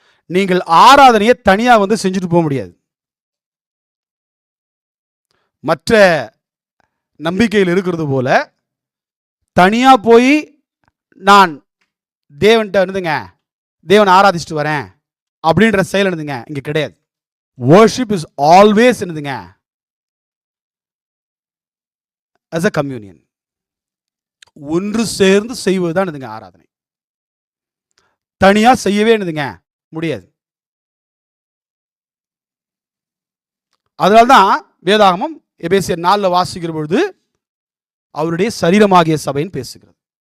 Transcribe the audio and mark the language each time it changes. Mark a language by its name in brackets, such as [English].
[Tamil] நீங்கள் ஆராதனையை தனியா வந்து செஞ்சுட்டு போக முடியாது. மற்ற நம்பிக்கையில் இருக்கிறது போல தனியா போய் நான் தேவன்கிட்ட இருந்துங்க தேவனை ஆராதிச்சுட்டு வரேன் அப்படின்ற செயல் இருந்துங்க இங்க கிடையாது. [English] worship is always [Tamil] என்னதுங்க [English] as a communion. [Tamil] ஒன்று சேர்ந்து செய்வதுதான் என்னதுங்க ஆராதனை. தனியா செய்யவே என்னதுங்க முடியாது. அதனால்தான் வேதாகமம் எபேசியர் 4 வாசிக்கிற பொழுது அவருடைய சரீரமாகிய சபைன்னு பேசுகிறது.